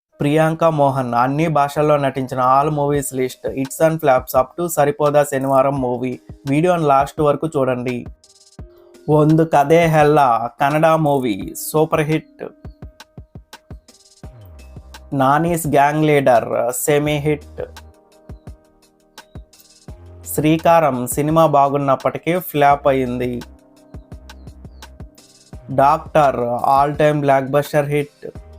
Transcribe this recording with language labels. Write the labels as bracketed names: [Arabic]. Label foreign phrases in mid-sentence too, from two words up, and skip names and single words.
[Telugu] ప్రియాంక మోహన్ అన్ని భాషల్లో నటించిన [English] all movies list hits and flops up to [Telugu] సరిపోదా శనివారం మూవీ. వీడియోని లాస్ట్ వరకు చూడండి. [English] ಒಂದು ಕಥೆ ಹೆಲ್ಲ Kannada movie super hit. నానీస్ గ్యాంగ్ లీడర్ semi hit. [Telugu] శ్రీకారం సినిమా బాగున్నప్పటికీ ఫ్లాప్ అయింది. [English] డాక్టర్ all time blockbuster hit.